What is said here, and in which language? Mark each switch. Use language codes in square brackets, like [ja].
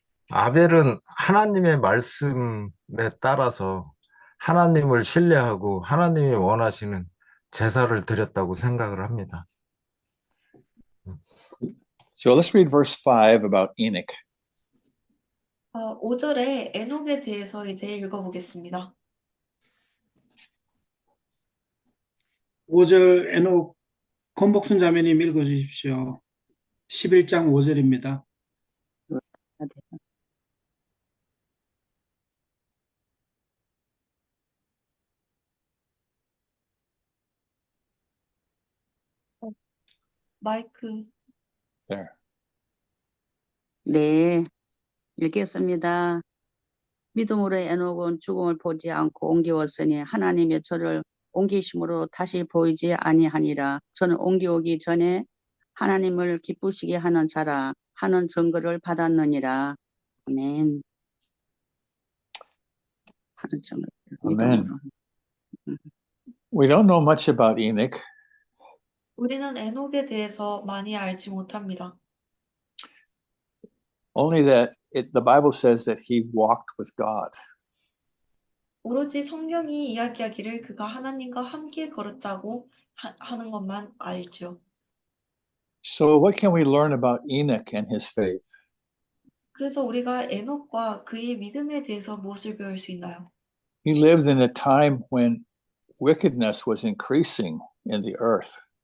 [ko] 아벨은 하나님의 말씀에 따라서 하나님을 신뢰하고 하나님이 원하시는 제사를 드렸다고 생각을 합니다. [en] So let's read verse 5 about Enoch. [ko] 5절에 에녹에 대해서 이제 읽어보겠습니다. 5절 에녹 권복순 자매님 읽어주십시오. 11장 5절입니다. 마이크. [en] There. [ko] 네, 읽겠습니다. 믿음으로 에녹은 죽음을 보지 않고 옮겨왔으니 하나님의 저를 옮기심으로 다시 보이지 아니하니라. 저는 옮겨오기 전에 하나님을 기쁘시게 하는 자라 하는 증거를 받았느니라. 아멘. 하는 증거. [en] Amen. [ko] 믿음으로. [en] We don't know much about Enoch. [ko] 우리는 에녹에 대해서 많이 알지 못합니다. [en] Only that the Bible says that he walked with God. [ko] 오로지 성경이 이야기하기를 그가 하나님과 함께 걸었다고 하는 것만 알죠. [en] So what can we learn about Enoch and his faith? [ko] 그래서 우리가 에녹과 그의 믿음에 대해서 무엇을 배울 수 있나요? [en] He lived in a time when wickedness was increasing in the earth.